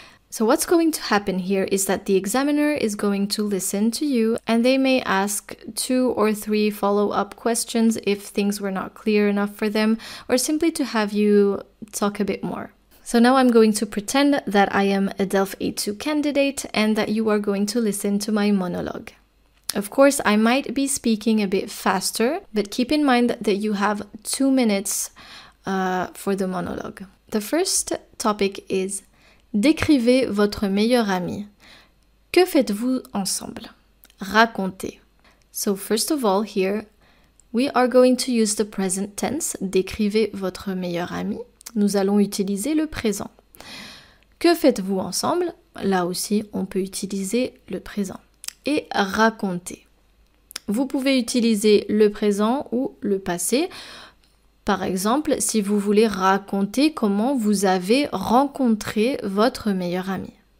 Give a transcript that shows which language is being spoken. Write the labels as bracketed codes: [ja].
[en] So what's going to happen here is that the examiner is going to listen to you and they may ask 2 or 3 follow-up questions if things were not clear enough for them, or simply to have you talk a bit more. So now I'm going to pretend that I am a DELF A2 candidate and that you are going to listen to my monologue. Of course, I might be speaking a bit faster, but keep in mind that you have 2 minutes for the monologue. The first topic is [fr] décrivez votre meilleur ami. Que faites-vous ensemble? Racontez. [en] So first of all, here we are going to use the present tense. [fr] Décrivez votre meilleur ami. Nous allons utiliser le présent. Que faites-vous ensemble? Là aussi, on peut utiliser le présent. Et raconter. Vous pouvez utiliser le présent ou le passé. Par exemple, si vous voulez raconter comment vous avez rencontré votre meilleur ami.